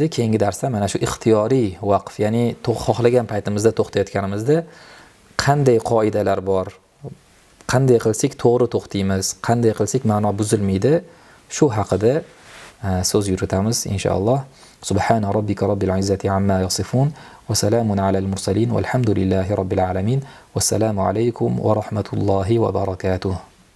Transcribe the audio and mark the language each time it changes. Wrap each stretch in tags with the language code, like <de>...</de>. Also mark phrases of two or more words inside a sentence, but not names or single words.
<uz>Keyingi darsda mana shu ixtiyoriy vaqf, ya'ni xohlagan paytimizda to'xtayotganimizda qanday qoidalar bor? Qanday qilsak to'g'ri to'xtaymiz? Qanday qilsak ma'no buzilmaydi? Shu haqida so'z yuritamiz inshaalloh.</uz> <ar>سبحان ربك رب العزة عما يصفون وسلام على المرسلين والحمد لله رب العالمين. والسلام عليكم ورحمة الله وبركاته.</ar>